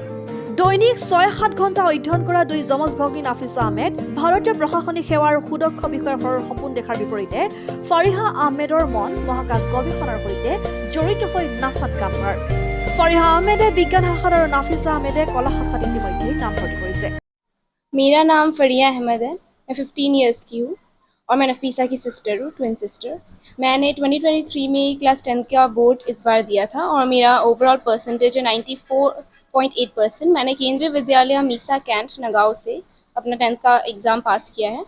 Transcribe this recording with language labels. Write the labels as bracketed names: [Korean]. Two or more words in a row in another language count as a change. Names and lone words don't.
[Assamese] দৈনিক 6-7 ঘণ্টা অধ্যয়ন কৰা দুই যমজ ভগ্নী নাফিছা আহমেদ ভাৰতীয় প্ৰশাসনিক সেৱাৰ সুদক্ষ বিষয়াৰ সপোন দেখাৰ বিপৰীতে ফাৰিহা আহমেদৰ মন মহাকাশ গৱেষণাৰ সৈতে জড়িত হৈ নাছাত কাম কৰাৰ। ফাৰিহা আহমেদে বিজ্ঞান শাখাত আৰু নাফিছা আহমেদে কলা শাখাত ইতিমধ্যে নাম ভৰ্তি কৰিছে। [Hindi] मेरा नाम फरिया अहमद है। मैं 15 इयर्स की हूँ और मैं नफीसा की सिस्टर हूँ, [English] twin sister. [Hindi] मैंने 2023 में क्लास 10 का बोर्ड इस बार दिया था और मेरा [English] overall percentage [Hindi] है 94.8%। मैंने केंद्रीय विद्यालय मीसा कैंट नगांव से अपना 10th का एग्ज़ाम पास किया है।